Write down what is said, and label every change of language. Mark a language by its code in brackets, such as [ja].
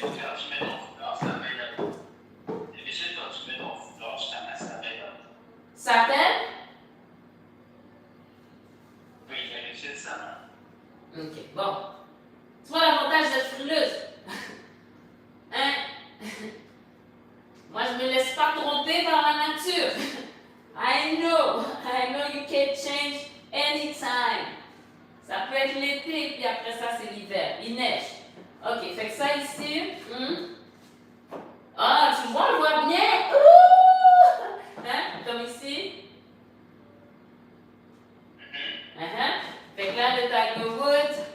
[fr] Quand tu mets ton foulard, ça m'aide là. D'habitude, quand tu mets ton foulard, je t'amène ça m'aide là. Ça t'aide? Oui, d'habitude, ça m'aide. Ok, bon. Tu vois l'avantage d'être frileuse? Hein? Moi, je me laisse pas tromper par la nature. [en] I know you can change anytime. [fr] Ça peut être l'été, puis après ça, c'est l'hiver. Il neige. Ok, fait que ça ici. Ah, tu vois, on le voit bien. Ouh! Hein? Comme ici. Fait que là, le Tiger Wood.